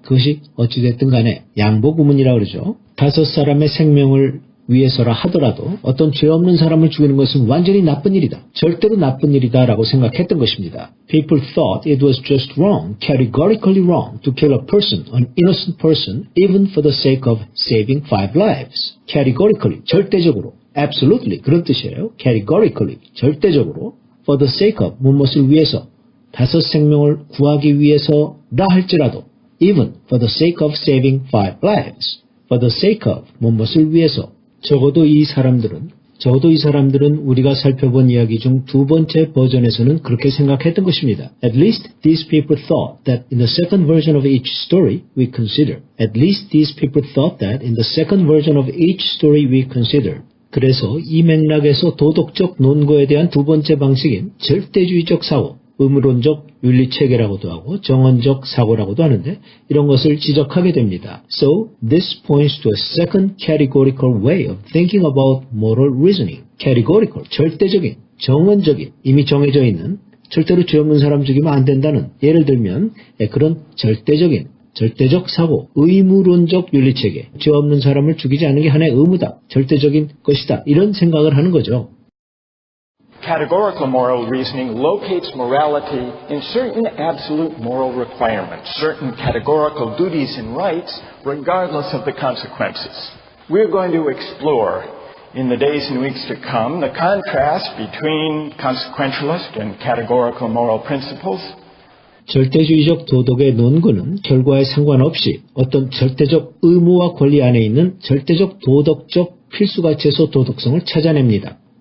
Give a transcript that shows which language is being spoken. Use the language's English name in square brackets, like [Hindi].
[Korean] 그것이 어찌됐든 간에 양보구문이라고 그러죠. 5 사람의 생명을 위해서라 하더라도 어떤 죄 없는 사람을 죽이는 것은 완전히 나쁜 일이다. 절대로 나쁜 일이다라고 생각했던 것입니다. [English] People thought it was just wrong, categorically wrong, to kill a person, an innocent person, even for the sake of saving 5 lives. [Korean] Categorically, 절대적으로, absolutely, 그런 뜻이에요. [English] Categorically, 절대적으로, for the sake of, 무엇을 위해서, [Korean] 5 생명을 구하기 위해서라 할지라도, [English] even for the sake of saving 5 lives. [Korean] For the sake of, 무엇을 위해서, 적어도 이 사람들은 우리가 살펴본 이야기 중 2번째 버전에서는 그렇게 생각했던 것입니다. [English] At least these people thought that in the second version of each story we considered. At least these people thought that in the second version of each story we considered. [Korean] 그래서 이 맥락에서 도덕적 논거에 대한 2번째 방식인 절대주의적 사고, 의무론적 윤리체계라고도 하고 정언적 사고라고도 하는데 이런 것을 지적하게 됩니다. [English] So this points to a second categorical way of thinking about moral reasoning. categorical, 절대적인, [Korean] 정언적인, 이미 정해져 있는 절대로 죄 없는 사람 죽이면 안 된다는, 예를 들면 그런 절대적 사고, 의무론적 윤리체계, 죄 없는 사람을 죽이지 않는 게 하나의 의무다, 절대적인 것이다, 이런 생각을 하는 거죠. [English] Categorical moral reasoning locates morality in certain absolute moral requirements, certain categorical duties and rights, regardless of the consequences. We're going to explore in the days and weeks to come the contrast between consequentialist and categorical moral principles. [Korean] 절대주의적 도덕의 논구는 결과에 상관없이 어떤 절대적 의무와 권리 안에 있는 절대적 도덕적 필수가치에서 도덕성을 찾아냅니다.